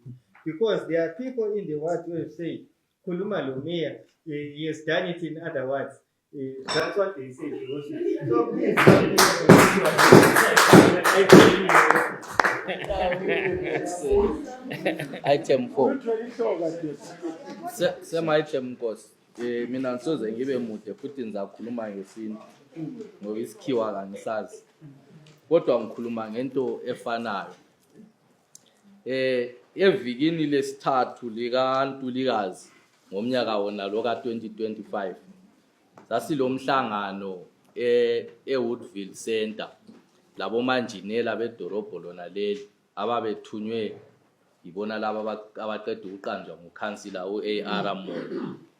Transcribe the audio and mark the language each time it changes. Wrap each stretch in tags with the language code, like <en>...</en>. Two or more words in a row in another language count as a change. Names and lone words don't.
<en>Because there are people in the ward who have said, Kuluma Lumea, he has done it in other words. That's what they say, Your Worship. So please, Item 4. Same item Nkosi.</en> <nd>Mina ngisoze ngibe mude futhi ngizakhuluma ngesintu ngoba isikhiwa kangisazi. Kodwa ngikhuluma ngento efanayo. Evikini lesithathu lika Ntulikazi ngomnyaka wona lo ka 2025 sasilomhlangano eWoodville Center labo manjinela bedorobho lona leli ababethunywe yibona laba abaqeda ukuqanjwa ngukhansila u-AR Moyo.</nd>